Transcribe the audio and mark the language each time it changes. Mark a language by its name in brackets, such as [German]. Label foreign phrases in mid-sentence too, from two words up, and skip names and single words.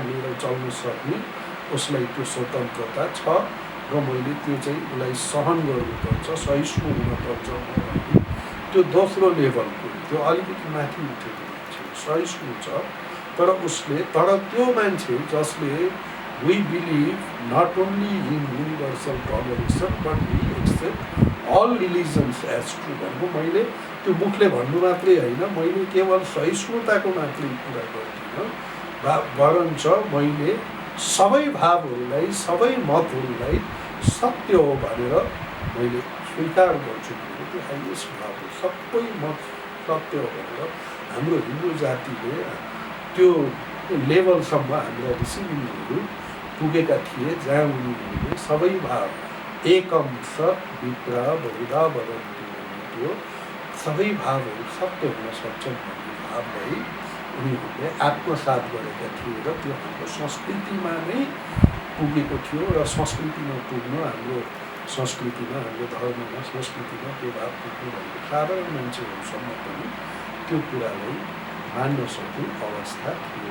[Nepali] लिएर चल्न सक्ने उसलाई त्यो स्वतन्त्रता छ र मैले त्यो चाहिँ उसलाई सहन गर्नुपर्छ, सहिष्णु हुनुपर्छ भन्ने त्यो दोस्रो लेभलको, त्यो अलिकति माथि उठेको मान्छे सहिष्णु छ तर उसले, तर त्यो मान्छे जसले [English] we believe not only in universal toleration but we accept all religions as true [Nepali] भनेको मैले त्यो मुखले भन्नु मात्रै होइन, मैले केवल सहिष्णुताको मात्रै कुरा गर्दिनँ, वरन मैले सबै भावहरूलाई सबै मतहरूलाई सत्य हो भनेर मैले स्वीकार गर्छु। त्यो हाइएस्ट भाव हो, सबै मत सत्य हो भनेर हाम्रो हिन्दू जातिले त्यो लेभलसम्म हाम्रा ऋषिमुनिहरू पुगेका थिए जहाँ उनीहरूले सबै भाव [Sanskrit] एकम सत् विप्रा बहुधा वदन्ति [Nepali] भन्ने त्यो सबै भावहरू सत्य हुन सक्छन् भन्ने भावलाई उनीहरूले आत्मसात गरेका थिए र त्यो हाम्रो संस्कृतिमा नै पुगेको थियो र संस्कृतिमा पुग्नु हाम्रो संस्कृतिमा, हाम्रो धर्ममा, संस्कृतिमा त्यो भाव पुग्नु भनेको साधारण मान्छेहरूसम्म पनि त्यो कुरालाई मान्न सक्ने अवस्था थियो।